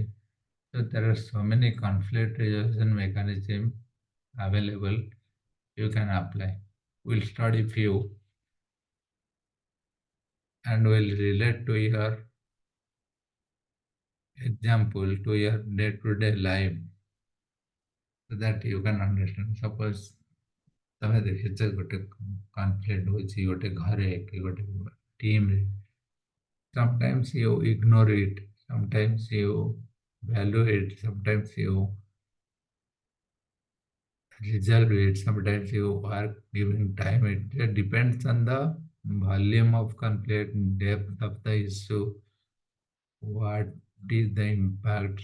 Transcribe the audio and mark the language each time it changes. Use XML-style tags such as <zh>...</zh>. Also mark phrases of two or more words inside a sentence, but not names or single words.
<en>So there are so many conflict resolution mechanism available you can apply. We'll study few and will relate to your example to your day-to-day life so that you can understand.</en> <or>Suppose ତମେ ଦେଖିଛ ଗୋଟେ conflict ହଉଛି ଗୋଟେ ଘରେ କି ଗୋଟେ team ରେ.</or> <en>Sometimes you ignore it, sometimes you value it, sometimes you resolve it, sometimes you are giving time. It depends on the volume of conflict, depth of the issue, what is the impact.</en>